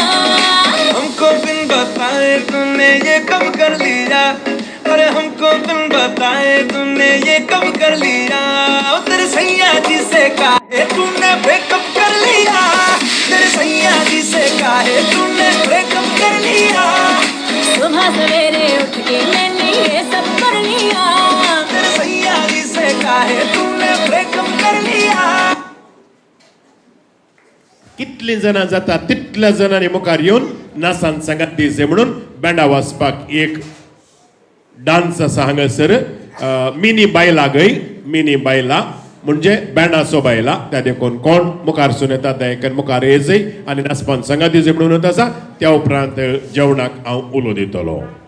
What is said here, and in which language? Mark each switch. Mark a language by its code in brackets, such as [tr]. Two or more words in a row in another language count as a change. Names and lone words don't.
[hi] हमको बिन बताए तुमने ये कब कर लिया अरे हमको तुम बताए तुमने ये कब कर लिया तेरे सैया जी से काहे तुमने ब्रेकअप कर लिया तेरे सैया जी से काहे तुमने ब्रेकअप कर लिया सुबह सवेरे उठ के मैंने ये सब कर लिया तेरे सैया जी से काहे तुमने ब्रेकअप कर लिया [kok] कितली जाणां जाता तितल्या जणांनी मुखार येवन नाचान सांगात दिवचे म्हणून बँडा वाजपाक एक डान्स आसा हांगासर मिनी बायला गय मिनी बायला म्हणजे बँडाचो बायला त्या देखून कोण मुखारसून येता दयेकन मुखार येजय आनी नाचपान संगात येजय म्हणून आसा त्या उपरांत जेवणाक हांव उलो दितलो.